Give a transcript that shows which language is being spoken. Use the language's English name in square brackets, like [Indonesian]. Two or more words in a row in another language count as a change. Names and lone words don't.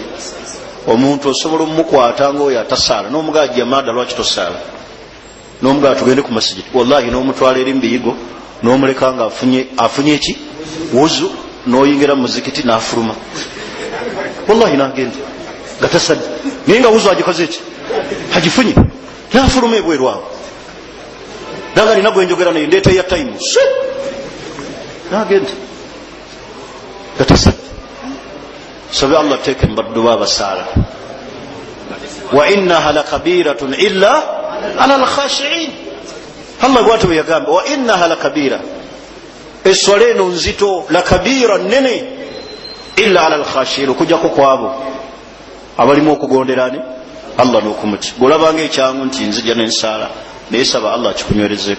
[Ganda] omuntu osobola omukwata ngaoyo atasaala n'omugaa jamaada lwaki tosaala, n'omugaa tugende ku masijidi, wallahi n'omutwala eri mubiyigo n'omuleka nga afunye eki wuzu, n'oyingira mu muzikiti n'afuluma, wallahi n'agenda nga tasadde, naye nga wuzu agikoze eki agifunye n'afuluma ebwerwawo. naga nina gwenjogera naye ndeeta ya time n'agenda nga tasadde. sabe Allah teeke mbadduba abasaala. [Arabic] wa innaha lakabiratun illa ala alkhashiin. [Ganda] Allah gwate bwe yagamba [Arabic] wa innaha lakabira, [Ganda] eswala eno nzito, lakabira nene, [Arabic] illa ala alkhashiin, [Ganda] okujjako kwabo abalimu okugonderani Allah n'okumuti. golabanga ekyangu nti nzija nensaala, naye saba Allah kikunywerezeeko.